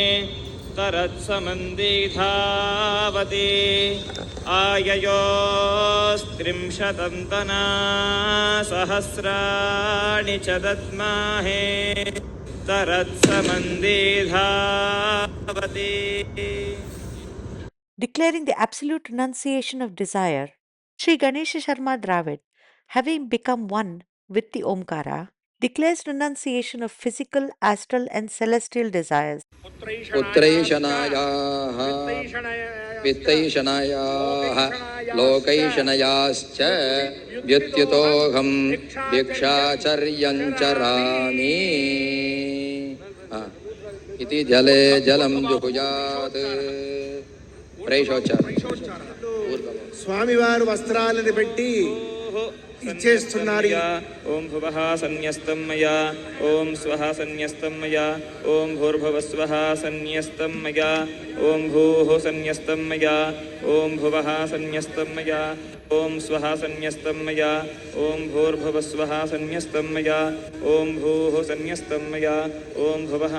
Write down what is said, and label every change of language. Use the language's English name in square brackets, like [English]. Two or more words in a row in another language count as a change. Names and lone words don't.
[Sanskrit] तरत्समन्दिधावति आययोस्त्रिंशतन्तना सहस्राणि च दद्महे तरत्समन्दिधावति. [English] Declaring the absolute renunciation of desire, Sri Ganesha Sharma Dravid, having become one with the Omkara, declares renunciation of physical, astral, and celestial desires. [Sanskrit] पुत्रैषणायाः वित्तैषणायाः लोकैषणयाश्च व्युत्युतोऽहं भिक्षाचर्यं चरामि इति जले जलं जुहुयात् [Telugu] ప్రైషోచ్చారు స్వామివారు వస్త్రాలను పెట్టి ఇచ్చేస్తున్నారు. [Sanskrit] ఓం భువః సన్యస్తం మయా ఓం స్వః సన్యస్తం మయా ఓం భూర్భువస్వః సన్యస్తం మయా ఓం భూః సన్యస్తం మయా ఓం భువః సన్యస్తం మయా ఓం స్వః సన్యస్తం మయా ఓం భూర్భువస్వః సన్యస్తం మయా ఓం భూః సన్యస్తం మయా ఓం భువః